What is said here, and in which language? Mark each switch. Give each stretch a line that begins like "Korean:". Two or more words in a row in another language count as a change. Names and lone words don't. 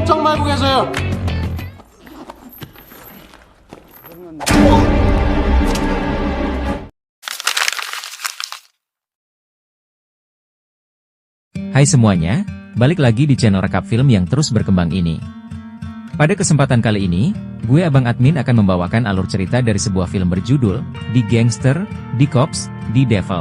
Korean: 알고 계세요?
Indonesian: Hai semuanya, balik lagi di channel rekap film yang terus berkembang ini. Pada kesempatan kali ini, gue Abang Admin akan membawakan alur cerita dari sebuah film berjudul The Gangster, The Cops, The Devil.